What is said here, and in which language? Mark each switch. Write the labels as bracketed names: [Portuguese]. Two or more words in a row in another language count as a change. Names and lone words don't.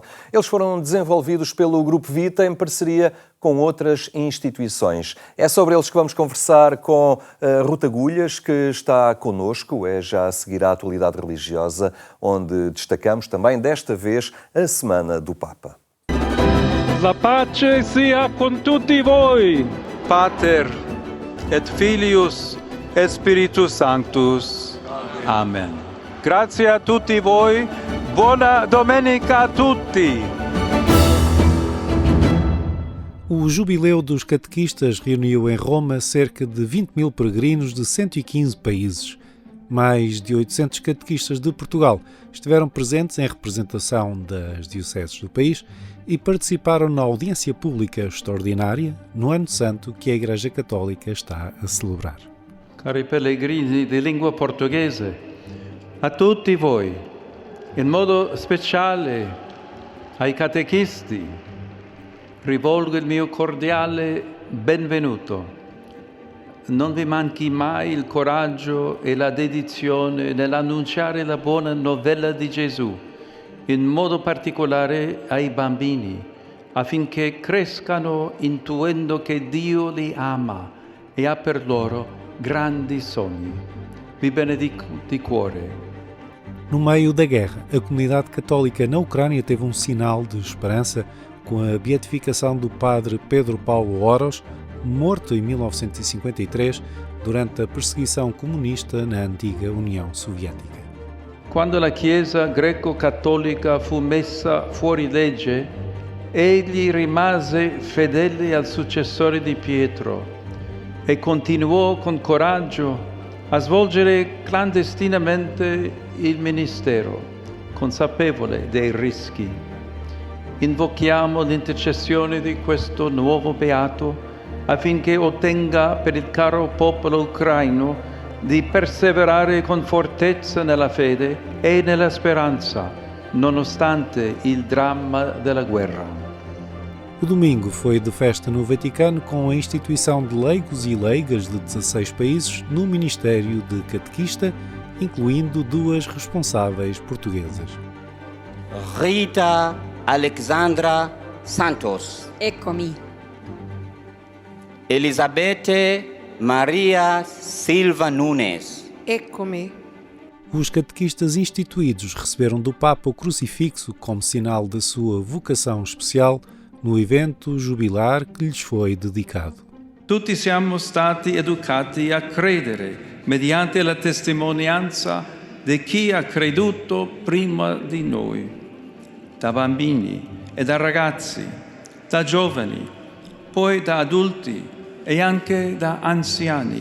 [Portuguese] Eles foram desenvolvidos pelo Grupo Vita em parceria com outras instituições. É sobre eles que vamos conversar com Ruth Agulhas, que está connosco, é já a seguir a atualidade religiosa, onde destacamos também, desta vez, a Semana do Papa. [Italian] La pace sia con tutti voi. [Latin] Pater et Filius et Spiritus Sanctus. [Italian] Amen. Grazie a tutti voi. Buona domenica a tutti. [Portuguese] O Jubileu dos Catequistas reuniu em Roma cerca de 20 mil peregrinos de 115 países. Mais de 800 catequistas de Portugal estiveram presentes em representação das dioceses do país e participaram na audiência pública extraordinária no Ano Santo que a Igreja Católica está a celebrar. [Italian] Cari pellegrini di lingua portoghese, a tutti voi, in modo speciale ai catechisti, rivolgo il mio cordiale benvenuto. Non vi manchi mai il coraggio e la dedizione nell'annunciare la buona novella di Gesù, in modo particolare ai bambini, affinché crescano intuendo che Dio li ama e ha per loro grandi sogni. Vi benedico di cuore. [Portuguese] No meio da guerra, a comunidade católica na Ucrânia teve um sinal de esperança com a beatificação do padre Pedro Paulo Oros, morto em 1953 durante a perseguição comunista na antiga União Soviética. [Italian] Quando la Chiesa greco-cattolica fu messa fuori legge, egli rimase fedele al successore di Pietro e continuò con coraggio a svolgere clandestinamente il ministero, consapevole dei rischi. Invochiamo l'intercessione di questo nuovo beato affinché ottenga per il caro popolo ucraino di perseverare con fortezza nella fede e nella speranza, nonostante il dramma della guerra. [Portuguese] O domingo foi de festa no Vaticano com a instituição de leigos e leigas de 16 países no Ministério de Catequista, incluindo 2 responsáveis portuguesas. Rita Alexandra Santos. [Italian] Eccomi. Elisabete Maria Silva Nunes. Eccomi. [Portuguese] Os catequistas instituídos receberam do Papa o crucifixo como sinal da sua vocação especial no evento jubilar que lhes foi dedicado. [Italian] Tutti siamo stati educati a credere mediante la testimonianza di chi ha creduto prima di noi, da bambini e da ragazzi, da giovani, poi da adulti e anche da anziani.